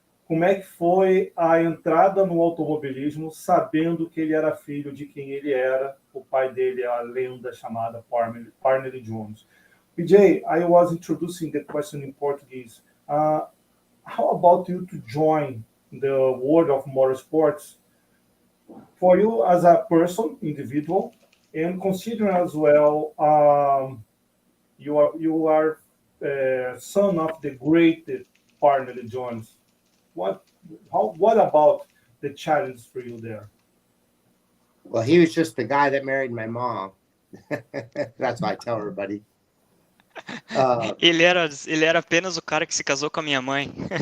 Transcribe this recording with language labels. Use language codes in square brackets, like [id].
[pt] Como é que foi a entrada no automobilismo sabendo que ele era filho de quem ele era? O pai dele é a lenda chamada Parnelli Jones. [en] PJ, I was introducing the question in Portuguese. How about you to join the world of motorsports? For you as a person, individual, and considering as well, you are son of the great Parnelli Jones. What about the challenge for you there? Well, he was just the guy that married my mom. That's what I tell everybody. [pt] Ele era apenas o cara que se casou com a minha mãe.